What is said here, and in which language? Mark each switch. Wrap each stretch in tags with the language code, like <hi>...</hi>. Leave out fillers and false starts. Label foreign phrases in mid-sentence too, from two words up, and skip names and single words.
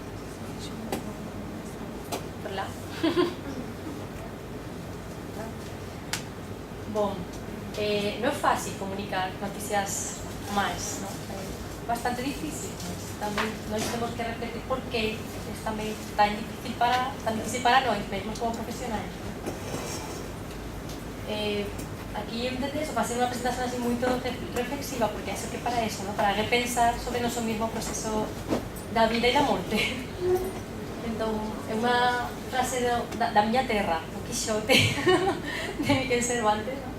<pt>Por lá? Bom, não é fácil comunicar notícias más, ¿no? É bastante difícil, mas também nós temos que refletir por que é também tan difícil para nós mesmos como profesionais.</pt> <gl>Aquí eu intentei facer unha presentación así moito reflexiva, porque acho que para eso, ¿no? Para repensar sobre o noso mesmo proceso da vida e da morte. Entón, é unha frase da miña terra, do Quixote, de Miguel Cervantes, ¿no?</gl>